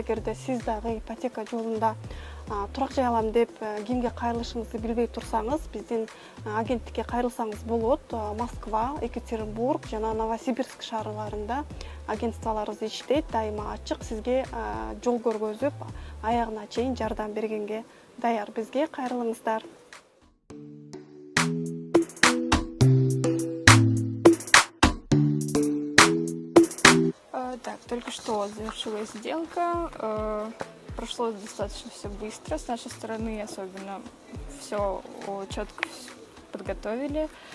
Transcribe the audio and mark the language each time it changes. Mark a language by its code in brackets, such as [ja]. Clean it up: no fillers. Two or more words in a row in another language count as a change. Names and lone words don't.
[ky] Эгерде сиз дагы ипотека жолунда турак жай алам деп кимге кайрылышыңызды билбей турсаңыз, биздин агенттикке кайрылсаңыз болот. Москва, Екатеринбург жана Новосибирск шаарларында агентстволорубуз иштейт, дайыма ачык, сизге жол көргөзүп, аягына чейин жардам бергенге даяр. Бизге кайрылыңыздар. [ru] Так, только что завершилась сделка. Прошло достаточно все быстро. С нашей стороны особенно все четко подготовили.